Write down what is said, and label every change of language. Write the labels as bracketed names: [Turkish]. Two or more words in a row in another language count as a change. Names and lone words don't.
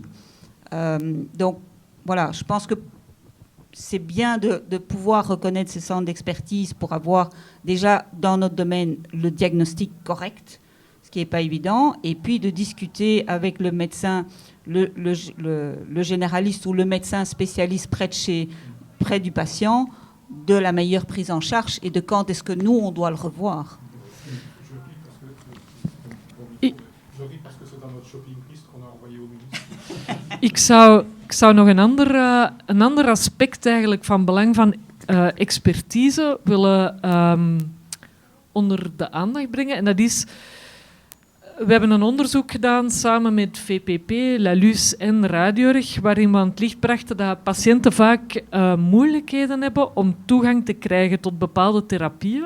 [French] Donc voilà, je pense que c'est bien de pouvoir reconnaître ces centres d'expertise pour avoir déjà dans notre domaine le diagnostic correct, ce qui n'est pas évident, et puis de discuter avec le médecin, le généraliste ou le médecin spécialiste près du patient de la meilleure prise en charge et de quand est-ce que nous, on doit le revoir. Je ris parce que c'est dans notre [English] shopping list [French] qu'on a envoyé au ministre. [Dutch] Ik zou nog een ander aspect eigenlijk van belang van expertise willen onder de aandacht brengen. En dat is, we hebben een onderzoek gedaan samen met VPP, LALUS en Radiorg, waarin we aan het licht brachten dat patiënten vaak moeilijkheden hebben om toegang te krijgen tot bepaalde therapieën.